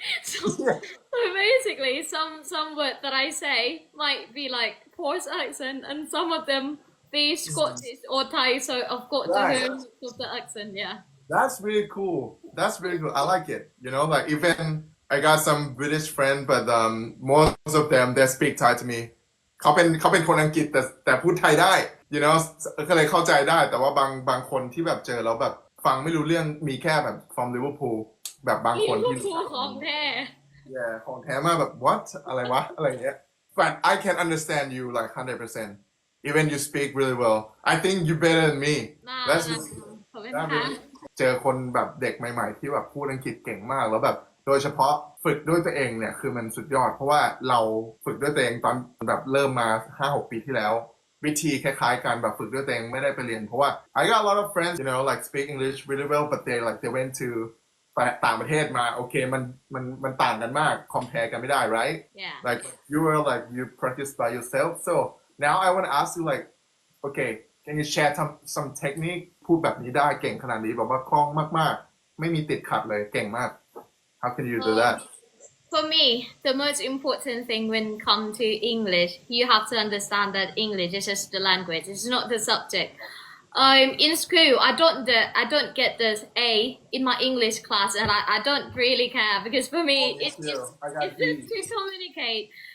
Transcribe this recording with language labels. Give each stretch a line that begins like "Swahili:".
English: So basically, some words that I say might be like Polish accent, and some of them be Scottish or Thai. So I've got the right whole mix of the accent. Yeah. That's really cool. That's really cool. I like it. Like even I got some British friend, but most of them they speak Thai to me.
Thai: เขาเป็นคนอังกฤษแต่พูดไทยได้ ก็เลยเข้าใจได้แต่ว่าบางคนที่แบบเจอแล้วแบบฟังไม่รู้เรื่องมีแค่แบบ
English: from Liverpool
Thai: แบบบางคนที่ Liverpool ของแท้
English: yeah
Thai: ของแท้มากแบบ
English: what
Thai: อะไรวะอะไรเงี้ย
English: but I can understand you like 100% even you speak really well I think you better than me
Thai: น่า
English: that's
Thai: ขอบคุณ
English: that
Thai: ค่ะ
English: really
Thai: เจอคนแบบเด็กใหม่ๆที่แบบพูดอังกฤษเก่งมากแล้วแบบโดยเฉพาะฝึกด้วยตัวเองเนี่ยคือมันสุดยอดเพราะว่าเราฝึกด้วยตัวเองตอนแบบเริ่มมา 5-6 ปีที่แล้ววิธีคล้ายๆกันแบบฝึกด้วยตัวเองไม่ได้ไปเรียนเพราะว่า
English: I got a lot of friends like speak English really well but they went to
Thai: ต่างประเทศมาโอเคมันต่างกันมาก compare กันไม่ได้
English: right Yeah. like you were like you practice by yourself so now I want to ask you like okay can you share some technique
Thai: พูดแบบนี้ได้เก่งขนาดนี้แบบว่าคล่องมากๆไม่มีติดขัดเลยเก่งมาก
English: how can you do that For me, the most important thing when it comes to English, you have to understand that English is just the language. It's not the subject. In school, I don't get this A in my English class, and I don't really care because for me, it's just to communicate.